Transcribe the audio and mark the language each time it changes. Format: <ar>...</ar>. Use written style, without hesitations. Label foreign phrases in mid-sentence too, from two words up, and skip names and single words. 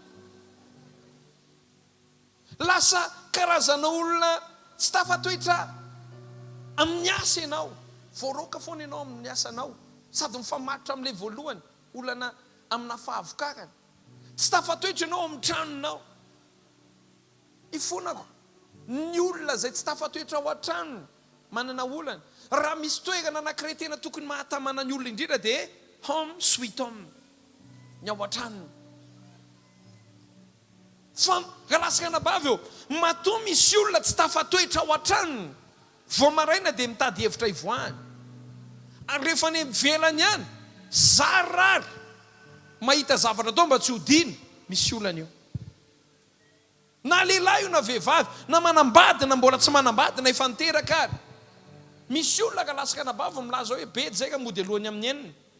<mg>lasa karazana olona tsy tafatoetra amin'ny asa ianao voaroka foana ianao amin'ny asanao sady mifamatotra amin'ilay voalohany olana amina fahavokarana tsy tafatoetra ianao amin'ny tranonao ifonako ny olona zay tsy tafatoetra ao an-tranony manana olana raha misy toerana anankiray tena tokony mahatamana ny olona indrindra dia</mg> <en>home sweet home</en> <mg>ny ao an-tranony fa rahalasakana-bavy eo matoa misy olona tsy tafatoetra ao an-tranony vao maraina dia mitady hevitra ivoahany ary rehefa ny velany ihany zarary mahita zavatra tao mba tsy hodiny misy olana io na lehilahy io na vehivavy na manambady na mbola tsy manambady na efa niteraka ary misy olona ka lasakana-bavy milaza hoe bedy zay ka mody alohany amin'ny eniny</mg>